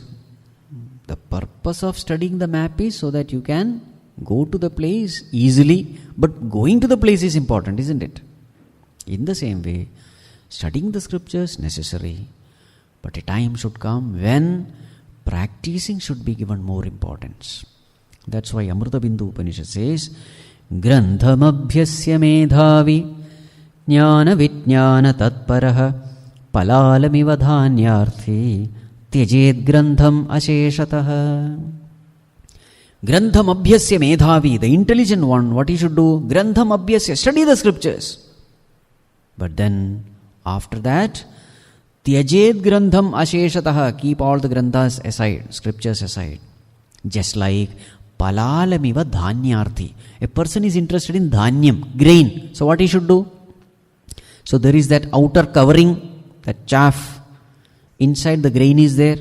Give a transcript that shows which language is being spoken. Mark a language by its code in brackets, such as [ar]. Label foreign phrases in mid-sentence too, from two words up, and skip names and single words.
[en] The purpose of studying the map is so that you can go to the place easily, but going to the place is important, isn't it? In the same way, studying the scriptures necessary, but a time should come when practicing should be given more importance. That's why Amrita Bindu Upanishad says, [sa] Grantham abhyasya medhavi jnana vijnana tatparaha palalamiva dhanyarthi tyajed grantham asheshataha. Grantham abhyasya medhavi, [en] the intelligent one, what he should do? [sa] Grantham abhyasya, [en] study the scriptures. But then, after that, [sa] tyajed grantham asheshataha, [en] keep all the granthas aside, scriptures aside. Just like [sa] palalamiva dhanyarthi. [en] A person is interested in dhanyam, grain. So what he should do? So there is that outer covering, that chaff. Inside the grain is there.